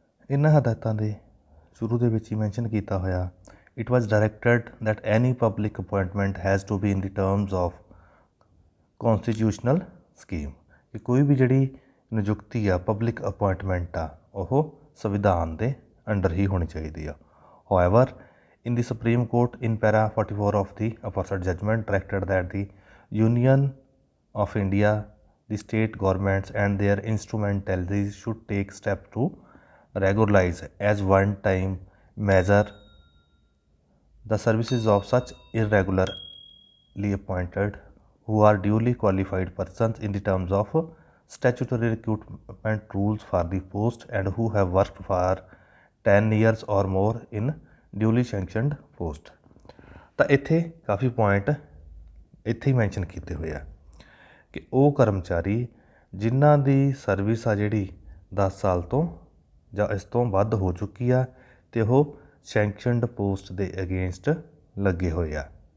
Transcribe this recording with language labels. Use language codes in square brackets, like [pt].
[pa] ਇਹਨਾਂ ਹਦਾਇਤਾਂ ਦੇ शुरू ਦੇ ਵਿੱਚ ਹੀ ਮੈਂਸ਼ਨ ਕੀਤਾ ਹੋਇਆ, [en] it was directed that any public appointment has to be in the terms of constitutional scheme, [pa] ਕਿ ਕੋਈ ਵੀ ਜਿਹੜੀ ਨਿਯੁਕਤੀ ਆ ਪਬਲਿਕ ਅਪੁਆਇੰਟਮੈਂਟ ਆ ਉਹ ਸੰਵਿਧਾਨ ਦੇ ਅੰਡਰ ਹੀ ਹੋਣੀ ਚਾਹੀਦੀ ਆ। [en] however in the Supreme Court in para 44 of the aforesaid judgment directed that the Union of India, the state governments and their instrumentalities should take steps to regularize as one time measure the services of such irregularly appointed who are duly qualified persons in the terms of statutory recruitment rules for the post and who have worked for 10 years or more in [pa] ਡਿਊਲੀ ਸੈਂਕਸ਼ਨਡ post. ਤਾਂ ਇੱਥੇ ਕਾਫੀ point ਇੱਥੇ ਹੀ mention ਕੀਤੇ ਹੋਏ ਆ ਕਿ ਉਹ ਕਰਮਚਾਰੀ ਜਿਨ੍ਹਾਂ ਦੀ ਸਰਵਿਸ ਆ ਜਿਹੜੀ 10 ਸਾਲ ਤੋਂ ਜਾਂ ਇਸ ਤੋਂ ਵੱਧ ਹੋ ਚੁੱਕੀ ਆ ਅਤੇ ਉਹ ਸੈਂਕਸ਼ਨਡ ਪੋਸਟ ਦੇ ਅਗੇਂਸਟ ਲੱਗੇ ਹੋਏ ਆ,